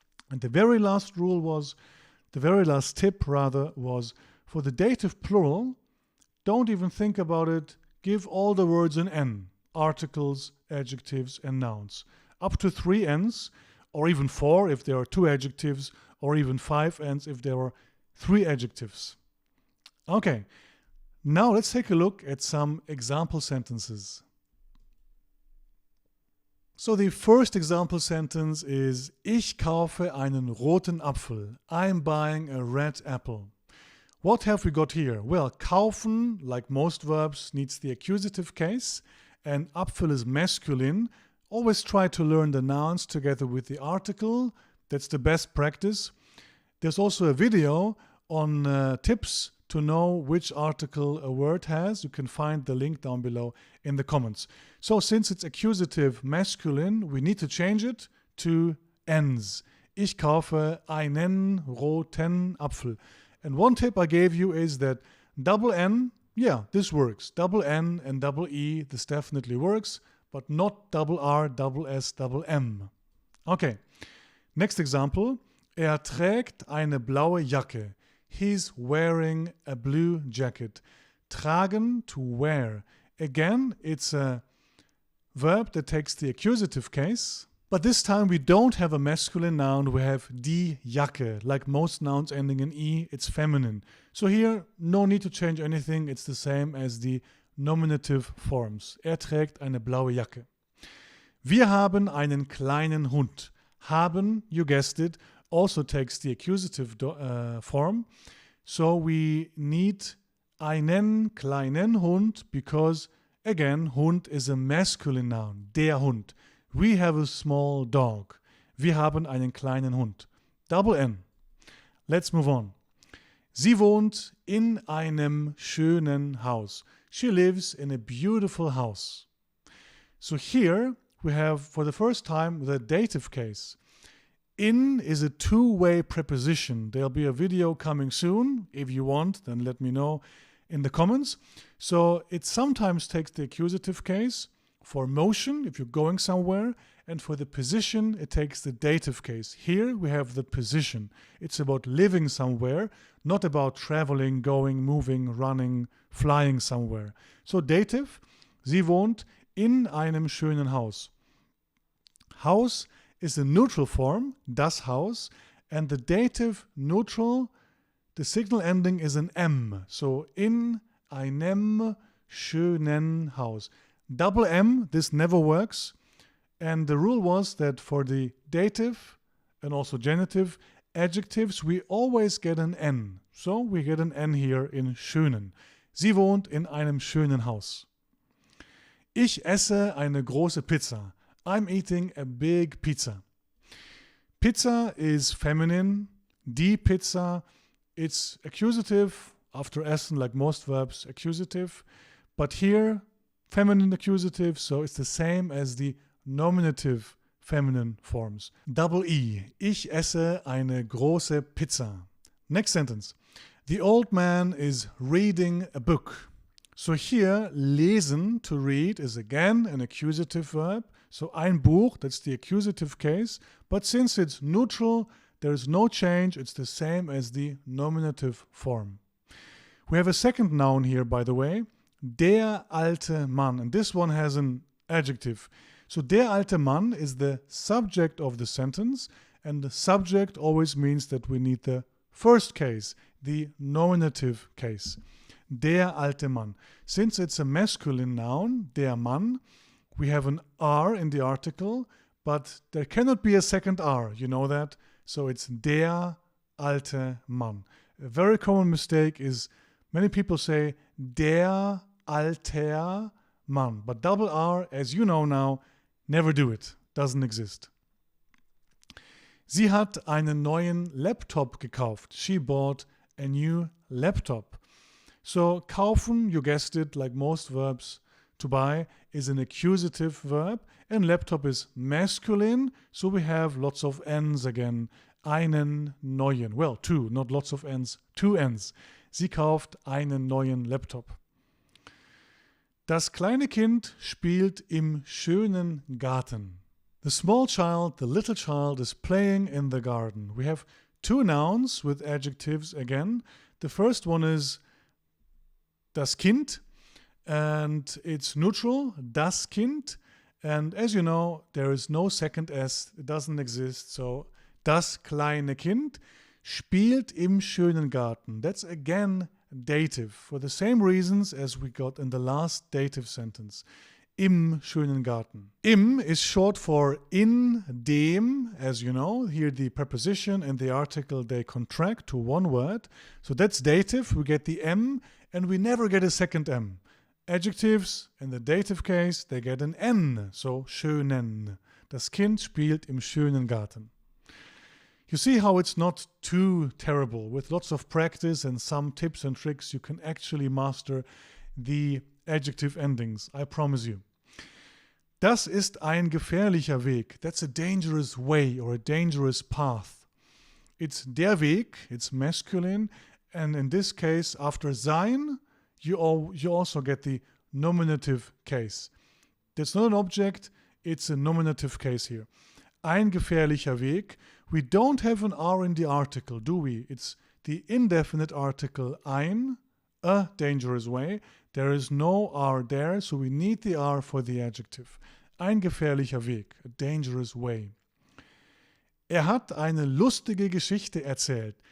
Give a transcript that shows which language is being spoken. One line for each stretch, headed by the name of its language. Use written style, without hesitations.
English: And the very last rule was, the very last tip rather, was for the dative plural, don't even think about it, give all the words an N, articles, adjectives and nouns. Up to 3 N's, or even 4 if there are 2 adjectives, or even 5 N's if there are 3 adjectives. Okay, now let's take a look at some example sentences. So the first example sentence is
German: Ich kaufe einen roten Apfel.
English: I'm buying a red apple. What have we got here? Well, kaufen, like most verbs, needs the accusative case, and Apfel is masculine. Always try to learn the nouns together with the article. That's the best practice. There's also a video on tips to know which article a word has. You can find the link down below in the comments. So since it's accusative masculine, we need to change it to N's.
German: Ich kaufe einen roten Apfel.
English: And one tip I gave you is that double N, yeah, this works. Double N and double E, this definitely works, but not double R, double S, double M. Okay, next example.
German: Er trägt eine blaue Jacke.
English: He's wearing a blue jacket. Tragen, to wear. Again, it's a verb that takes the accusative case, but this time we don't have a masculine noun, we have die Jacke. Like most nouns ending in E, it's feminine. So here, no need to change anything, it's the same as the nominative forms.
German: Er trägt eine blaue Jacke. Wir haben einen kleinen Hund.
English: Haben, you guessed it, also takes the accusative form. So we need
German: einen kleinen Hund
English: because, again, Hund is a masculine noun. Der Hund. We have a small dog.
German: Wir haben einen kleinen Hund.
English: Double N. Let's move on.
German: Sie wohnt in einem schönen Haus.
English: She lives in a beautiful house. So here we have, for the first time, the dative case. In is a two-way preposition. There'll be a video coming soon. If you want, then let me know in the comments. So it sometimes takes the accusative case for motion, if you're going somewhere, and for the position, it takes the dative case. Here we have the position. It's about living somewhere, not about traveling, going, moving, running, flying somewhere. So dative,
German: sie wohnt in einem schönen Haus.
English: Haus is a neutral form, das Haus, and the dative neutral the signal ending is an M.
German: So in einem schönen Haus.
English: Double M, this never works. And the rule was that for the dative and also genitive adjectives, we always get an N. So we get an N here in schönen.
German: Sie wohnt in einem schönen Haus. Ich esse eine große Pizza.
English: I'm eating a big pizza. Pizza is feminine. Die Pizza, it's accusative after essen, like most verbs, accusative. But here, feminine accusative, so it's the same as the nominative feminine forms. Double E.
German: Ich esse eine große Pizza.
English: Next sentence. The old man is reading a book. So here, lesen, to read, is again an accusative verb. So ein Buch, that's the accusative case. But since it's neutral, there is no change. It's the same as the nominative form. We have a second noun here, by the way.
German: Der alte Mann.
English: And this one has an adjective. So
German: der alte Mann
English: is the subject of the sentence. And the subject always means that we need the first case, the nominative case.
German: Der alte Mann.
English: Since it's a masculine noun,
German: der Mann,
English: we have an R in the article, but there cannot be a second R, you know that? So it's
German: der alte Mann.
English: A very common mistake is many people say
German: der alter Mann,
English: but double R, as you know now, never do it. Doesn't exist.
German: Sie hat einen neuen Laptop gekauft.
English: She bought a new laptop. So kaufen, you guessed it, like most verbs, to buy is an accusative verb, and laptop is masculine, so we have lots of N's again.
German: Einen neuen.
English: Well, two, not lots of N's, two N's.
German: Sie kauft einen neuen Laptop. Das kleine Kind spielt im schönen Garten.
English: The small child, the little child, is playing in the garden. We have two nouns with adjectives again. The first one is das Kind, and it's neutral, das Kind. And as you know, there is no second S, it doesn't exist.
German: So, das kleine Kind spielt im schönen Garten.
English: That's again dative, for the same reasons as we got in the last dative sentence.
German: Im schönen Garten.
English: Im is short for in dem, as you know. Here the preposition and the article, they contract to one word. So that's dative, we get the M, and we never get a second M. Adjectives, in the dative case, they get an N, so schönen.
German: Das Kind spielt im schönen Garten.
English: You see how it's not too terrible. With lots of practice and some tips and tricks, you can actually master the adjective endings, I promise you.
German: Das ist ein gefährlicher Weg.
English: That's a dangerous way or a dangerous path. It's der Weg, it's masculine, and in this case, after sein, you also get the nominative case. That's not an object, it's a nominative case here.
German: Ein gefährlicher Weg.
English: We don't have an R in the article, do we? It's the indefinite article ein, a dangerous way. There is no R there, so we need the R for the adjective.
German: Ein gefährlicher Weg,
English: a dangerous way.
German: Er hat eine lustige Geschichte erzählt.